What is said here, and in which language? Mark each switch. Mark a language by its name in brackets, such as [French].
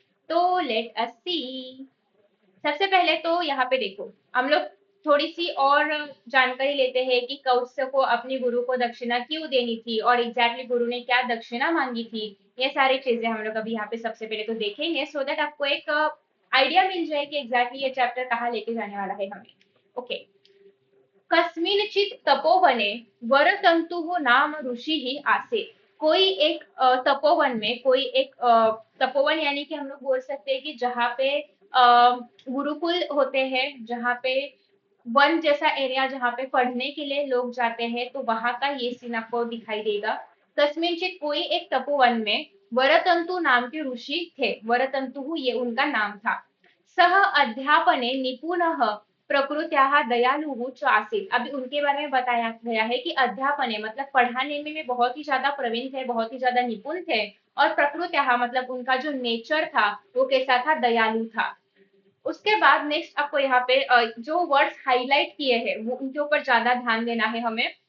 [Hindi] तो [English] Let us see. [Hindi] सबसे पहले तो यहाँ पे देखो, हम लोग थोड़ी सी और जानकारी लेते हैं कि कौत्स्य को अपने गुरु को दक्षिणा क्यों देनी थी और एग्जैक्टली गुरु ने क्या दक्षिणा मांगी थी। ये सारी चीजें हम लोग अभी यहाँ पे सबसे पहले तो देखेंगे, [English] so that [Hindi] आपको एक आइडिया मिल जाए कि एग्जैक्टली ये चैप्टर कहाँ लेके जाने वाला है हमें। [English] Okay. [Sanskrit] कस्मिंश्चित् तपोवने वरतंतुः नाम ऋषिः आसीत्। [Hindi] कोई एक तपोवन में, कोई एक तपोवन यानी कि हम लोग बोल सकते हैं कि जहाँ पे गुरुकुल होते हैं, जहाँ पे वन जैसा एरिया जहाँ पे पढ़ने के लिए लोग जाते हैं, तो वहां का ये सीन आपको दिखाई देगा। कस्मिंचित कोई एक तपोवन में वरतंतु नाम के ऋषि थे। वरतंतु ये उनका नाम था। [Sanskrit] सह अध्यापने निपुणः प्रकृत्याः दयालुः च आसीत्। [Hindi] अभी उनके बारे में बताया गया है कि अध्यापने मतलब पढ़ाने में वे बहुत ही ज्यादा प्रवीण थे, बहुत ही ज्यादा निपुण थे। और प्रकृत्याः मतलब उनका जो नेचर था वो कैसा था, दयालु था। उसके बाद नेक्स्ट आपको यहाँ पे जो वर्ड्स हाईलाइट किए हैं वो उनके ऊपर ज्यादा ध्यान देना है हमें।